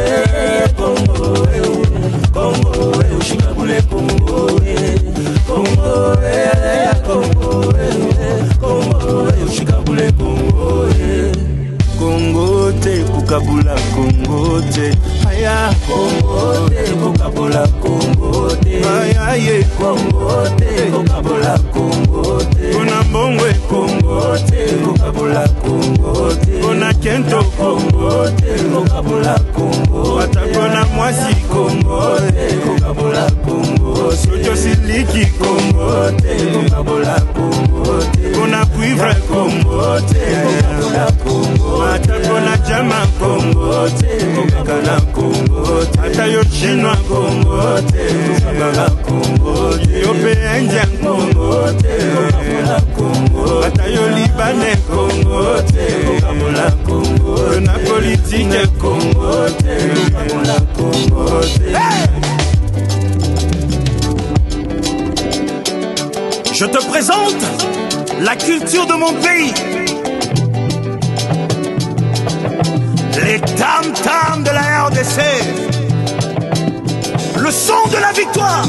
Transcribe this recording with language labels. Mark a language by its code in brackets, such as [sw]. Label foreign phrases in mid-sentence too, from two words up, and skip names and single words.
[kg] Kongo ushikabule Kongo Kongo Kongo Kongo ushikabule Kongo Kongo te kukabula Kongo te aya Kongo te kukabula Kongo te aya ye Kongo te kukabula Kongo te kona mbongwe Kongo te kukabula Kongo te kona kento Kongo te kukabula Kongo atakona mwasi Kongo te kukabula Kongo sojo siliki Kongo te kukabula Kongo te kona cuivre Kongo te kukabula Kongo atakona jama Kongo te kukabula Kongo ata yo chinois Kongo te kukabula Kongo yo pe indien Kongo te kukabula Kongo ata yo libanais Kongo te kukabula Kongo yo na politique Kongo te kukabula Kongo te [fr] Je te présente la culture de mon pays. Les tam-tams de la RDC. Le son de la victoire.